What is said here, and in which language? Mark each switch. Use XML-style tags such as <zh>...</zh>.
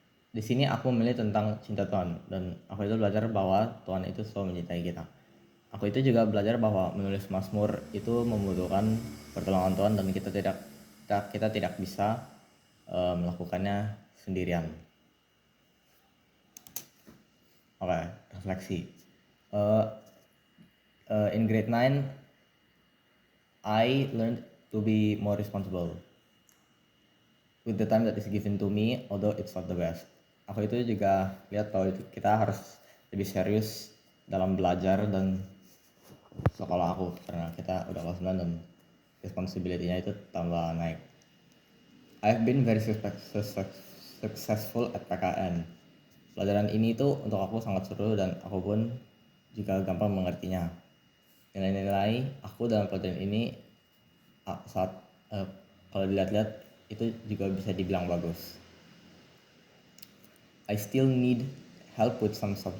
<id>Di sini aku memilih tentang cinta Tuhan, dan aku itu belajar bahwa Tuhan itu selalu mencintai kita. Aku itu juga belajar bahwa menulis mazmur itu membutuhkan pertolongan Tuhan, dan kita tidak bisa melakukannya sendirian. Oke, refleksi.</id> <en>Uh, in grade 9, I learned to be more responsible with the time that is given to me, although it's not the best.</en> <id>Aku itu juga lihat bahwa kita harus lebih serius dalam belajar dan sekolah aku, karena kita udah kelas 9 dan responsibility-nya itu tambah naik.</id> <en>I've been very successful at PKN.</en> <id>Pelajaran ini tuh untuk aku sangat seru, dan aku pun juga gampang mengertinya. Nilai-nilai aku dalam pelajaran ini saat kalau dilihat-lihat itu juga bisa dibilang bagus.</id> <en>I still need help with some</en>